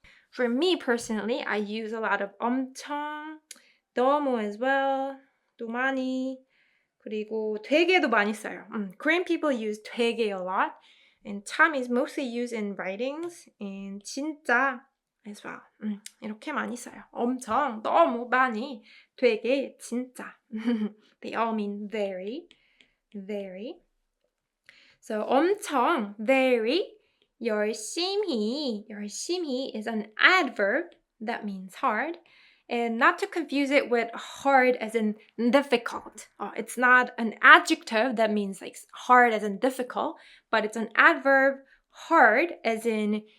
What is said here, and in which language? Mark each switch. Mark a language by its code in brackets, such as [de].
[en] For me personally, I use a lot of 엄청, 너무 as well, [ko] 또 많이, 그리고 되게도 많이 써요. [en] Korean people use 되게 a lot. And 참 is mostly used in writings, and 진짜 as well. [ko] 이렇게 많이 써요. 엄청, 너무 많이, 되게, 진짜. [en] They all mean very, very. So 엄청, very, 열심히 is an adverb that means hard. And not to confuse it with hard as in difficult. It's not an adjective that means like hard as in difficult, but it's an adverb hard as in